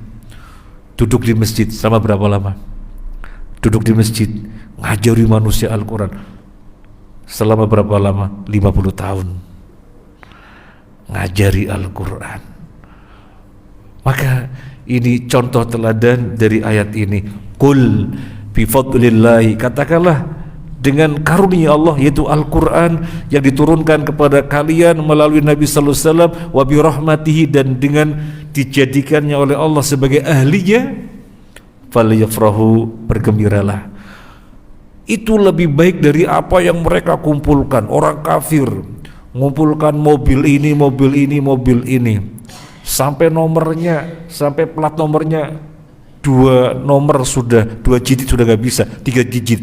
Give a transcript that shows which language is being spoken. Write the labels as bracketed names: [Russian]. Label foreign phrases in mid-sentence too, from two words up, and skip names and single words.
[Indonesian] Duduk di masjid selama berapa lama? Duduk di masjid ngajari manusia Al-Quran selama berapa lama? 50 tahun ngajari Al-Quran. Maka ini contoh teladan dari ayat ini. [Arabic] قل بفضل الله, [Indonesian] katakanlah dengan karunia Allah yaitu Al-Quran yang diturunkan kepada kalian melalui Nabi [Arabic] صلى الله عليه وسلم, وبرحمته, [Indonesian] dan dengan dijadikannya oleh Allah sebagai ahlinya, falyafrahu, bergembiralah. Itu lebih baik dari apa yang mereka kumpulkan. Orang kafir mengumpulkan mobil ini, mobil ini, sampai nomornya, sampai plat nomornya 2 nomor sudah, 2 digit sudah gak bisa, 3 digit.